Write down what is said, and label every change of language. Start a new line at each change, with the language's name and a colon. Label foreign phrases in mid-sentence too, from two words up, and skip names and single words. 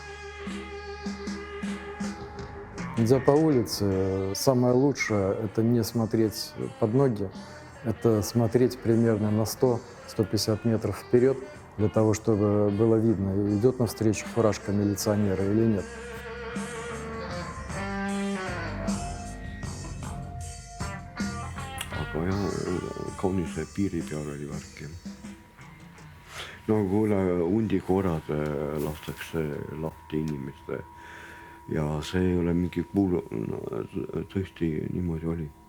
Russian: Идя по улице, самое лучшее – это не смотреть под ноги, это смотреть примерно на 100-150 метров вперед, для того, чтобы было видно, идет навстречу фуражка милиционера или нет.
Estonian: Aga jah, kaunis piiri peal oli värk. No kuule, hundikorrad lastakse lahti inimeste ja see ei ole mingi kuul, tõesti niimoodi oli.